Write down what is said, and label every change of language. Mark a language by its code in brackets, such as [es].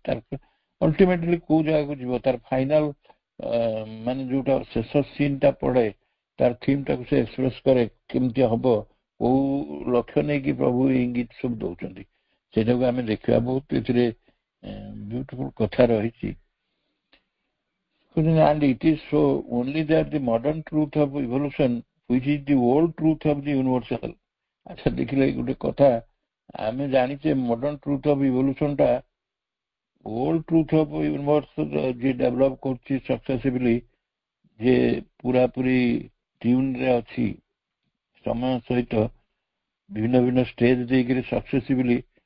[or] ତାର ଅଲ୍ଟିମେଟଲି କୋଉ ଜାଗାକୁ ଯିବ, ତାର ଫାଇନାଲ ମାନେ ଯୋଉଟା ଶେଷ ସିନ୍ଟା ପଡେ, ତାର ଥିମ୍ ଟାକୁ ସେ ଏକ୍ସପ୍ରେସ କରେ କେମିତି ହବ, କୋଉ ଲକ୍ଷ୍ୟ ନେଇକି ପ୍ରଭୁ ଇଙ୍ଗିତ ସବୁ ଦଉଛନ୍ତି, ସେଇଟାକୁ ଆମେ ଦେଖିବା। ବହୁତ ଏଥିରେ ବ୍ୟୁଟିଫୁଲ କଥା ରହିଛି। [en] And it is so only that the modern truth of evolution, which is the old truth of the universal. [or] ଆଚ୍ଛା ଦେଖିଲେ ଗୋଟେ କଥା ଆମେ ଜାଣିଛେ, [en] modern truth of evolution [or] ଟା [en] old truth of universe [or] ଯିଏ ଡେଭଲପ କରୁଛି ସକ୍ସେସିଭଲି, ଯେ ପୁରାପୁରି ଟ୍ୟୁନରେ ଅଛି ସମୟ ସହିତ, ଭିନ୍ନ ଭିନ୍ନ ଷ୍ଟେଜ ଦେଇକରି ସକ୍ସେସିଭଲି